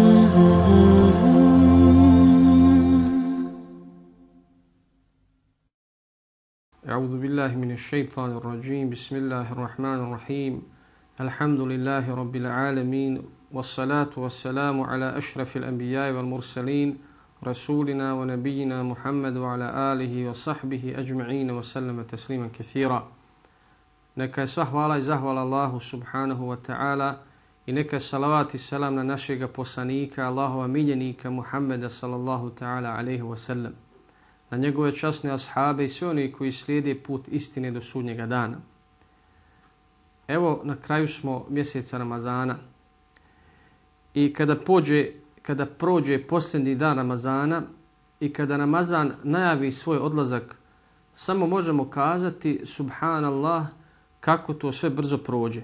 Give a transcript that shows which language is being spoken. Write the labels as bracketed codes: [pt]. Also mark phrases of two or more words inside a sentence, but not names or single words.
[ar] أعوذ بالله من الشيطان الرجيم. بسم الله الرحمن الرحيم. الحمد لله رب العالمين، والصلاة والسلام على أشرف الأنبياء والمرسلين رسولنا ونبينا محمد وعلى آله وصحبه أجمعين وسلم تسليما كثيرا. [bs] Neka je sva hvala i zahvala Allahu [ar] سبحانه وتعالى [bs] i neka je salavat i salam na našega poslanika, Allahova miljenika Muhammeda [ar] صلى الله تعالى عليه وسلم, [bs] na njegove časne ashabe i sve oni koji slijede put istine do sudnjega dana. Evo, na kraju smo mjeseca Ramazana i kada prođe posljednji dan Ramazana i kada Ramazan najavi svoj odlazak, samo možemo kazati subhanallah, kako to sve brzo prođe.